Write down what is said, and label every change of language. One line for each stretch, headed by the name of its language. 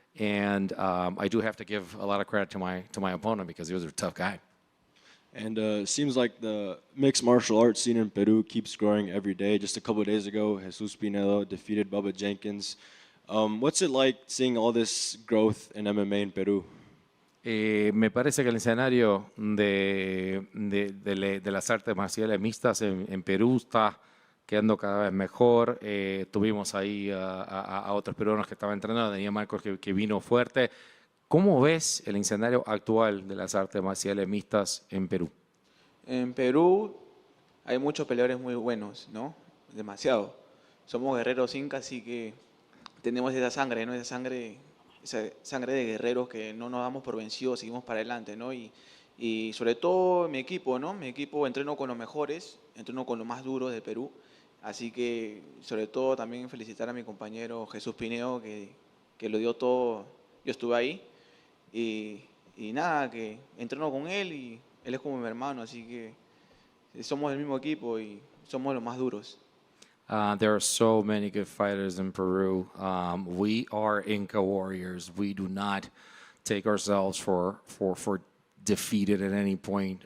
English: And I do have to give a lot of credit to my opponent because he was a tough guy. And it seems like the mixed martial arts scene in Peru keeps growing every day. Just a couple of days ago, Jesus Pinedo defeated Bubba Jenkins. What's it like seeing all this growth in MMA in Peru?
Spanish: Me parece que el escenario de las artes marciales mixtas en Perú está quedando cada vez mejor. Tuvimos ahí a otros peruanos que estaban entrenando, tenía Marcos que vino fuerte. ¿Cómo ves el escenario actual de las artes marciales mixtas en Perú? En Perú hay muchos peleadores muy buenos, ¿no? Demasiado. Somos guerreros incas, así que tenemos esa sangre, ¿no? Esa sangre de guerreros que no nos damos por vencidos, seguimos para adelante, ¿no? Y sobre todo mi equipo, ¿no? Mi equipo entreno con los mejores, entreno con los más duros de Perú. Así que, sobre todo, también felicitar a mi compañero Jesús Pinedo, que lo dio todo. Yo estuve ahí. Y nada, que entreno con él y él es como mi hermano, así que somos del mismo equipo y somos los más duros.
English: There are so many good fighters in Peru. We are Inca warriors. We do not take ourselves for defeated at any point.